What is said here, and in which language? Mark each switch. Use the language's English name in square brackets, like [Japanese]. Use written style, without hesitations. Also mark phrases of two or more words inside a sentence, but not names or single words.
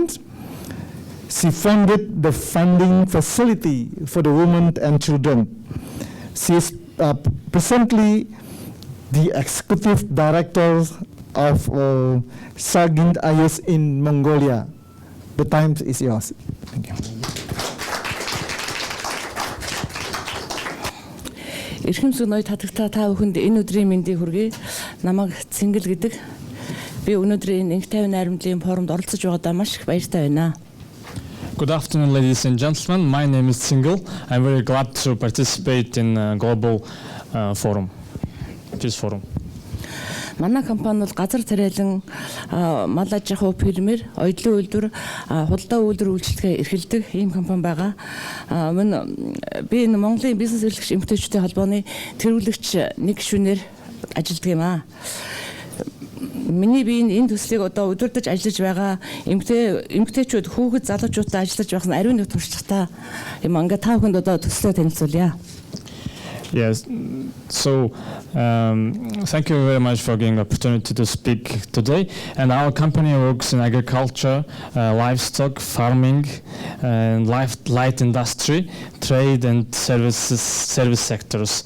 [English] She founded the funding facility for the women and children. She is presently the executive director of Sargint IS in Mongolia. The time is yours. Thank you. [Mongolian] Эрхэмсэг ноёд хатагтаа та бүхэнд энэ өдрийн мэндийг хүргэе. Намайг Цингэл гэдэг. Би өнөөдөр энэ инх тайван найрамдлын форумд оролцож байгаадаа маш их баяртай байна. [English] Good afternoon, ladies and gentlemen. My name is Цингэл. I'm very glad to participate in global forum, peace forum. [Mongolian] Манай компани бол газар тариалан мал аж ахуй фермер, оёдлын үйлдвэр, худалдаа үйлдвэр үйлчлэгээ эрхэлдэг ийм компани байгаа. Би энэ Монголын бизнес эрхлэгч эмэгтэйчүүдийн холбооны тэргүүлэгч нэг гишүүнээр ажилладаг юм аа. Миний би энэ төслийг одоо удирдах ажиллаж байгаа эмэгтэйчүүд хүүхэд залуучуудтай ажиллаж байх нь ариун нэг туршлагатай юм. Ингээ та бүхэнд одоо төслөө танилцуулъя. [English] Yes, so thank you very much for giving the opportunity to speak today. And our company works in agriculture, livestock, farming, and light industry, trade and service sectors.